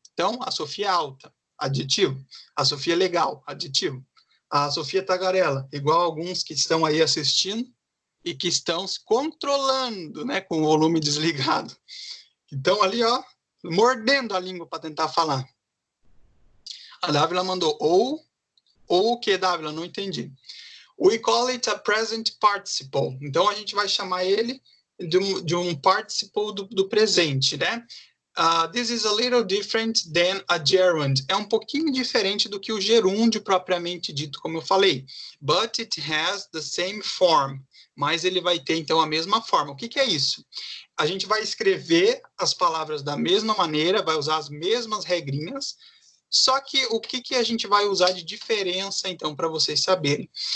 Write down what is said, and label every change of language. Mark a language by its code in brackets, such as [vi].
[pt] Então, a Sofia é alta, adjetivo. A Sofia é legal, adjetivo. A Sofia é tagarela, igual alguns que estão aí assistindo e que estão se controlando, né, com o volume desligado. Então, ali, ó, mordendo a língua para tentar falar. A Dávila mandou ou o que, Dávila? Não entendi. [en] We call it a present participle. [pt] Então, a gente vai chamar ele de um participle do presente, né? [en] This is a little different than a gerund. [pt] É um pouquinho diferente do que o gerúndio propriamente dito, como eu falei. [en] But it has the same form. [pt] Mas ele vai ter, então, a mesma forma. O que é isso? A gente vai escrever as palavras da mesma maneira, vai usar as mesmas regrinhas, só que o que a gente vai usar de diferença, então, para vocês saberem?